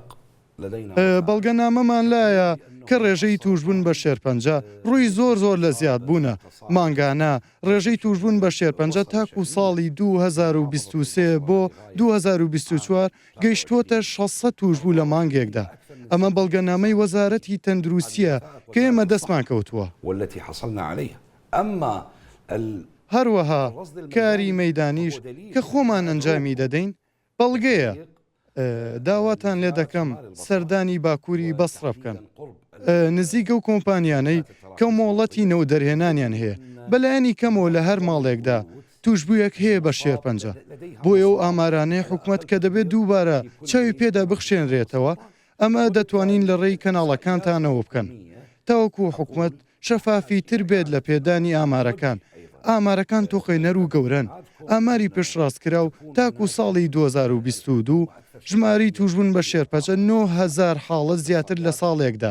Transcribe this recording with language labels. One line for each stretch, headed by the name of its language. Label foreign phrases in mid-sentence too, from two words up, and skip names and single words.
Central Kurdish: بەڵگەنامەمان لایە کە ڕێژەی توشبوون بە شێرپەنجە ڕووی زۆر لە زیاد بوونە مانگانە ڕێژەی توشبوون بە شێرپەنجە تاکو ساڵی 2023 بۆ 2024 گەیشتوۆتە 600 توشبوو لە مانگێکدا ئەمە بەڵگەنامەی وەزارەتی تەندروستیە کە ئێمە دەستمان کەوتووە
Arabic: والتي حصلنا عليها أما
Central Kurdish: هەروەها کاری مەیدانیش کە خۆمان ئەنجامی دەدەین بەڵگەیە داواتان لێ دەکەم سەردانی باکووری بەسڕە بکەن نزیکە و کۆمپانیانەی کە مۆڵەتی نەو دەرهێنانیان هەیە بەلایەنی کەمەوە لە هەر ماڵێکدا توشبوویەک هەیە بە شێرپەنجە بۆیە ئەو ئامارانەی حکوومەت کە دەبێت دووبارە چاوی پێدا بخشێنرێتەوە ئەمە دەتوانین لە ڕێی کەناڵەکانتانەوە بکەن تاوەکو حکوومەت شەفافی تر بێت لە پێدانی ئامارەکان ئامارەکان تۆخێنەر و گەورن ئاماری پشتڕاستکرا و تاکو ساڵی 2022 ژماری توشبوون بە شێرپەنجە 9,000 حاڵەت زیاتر لە ساڵێکدا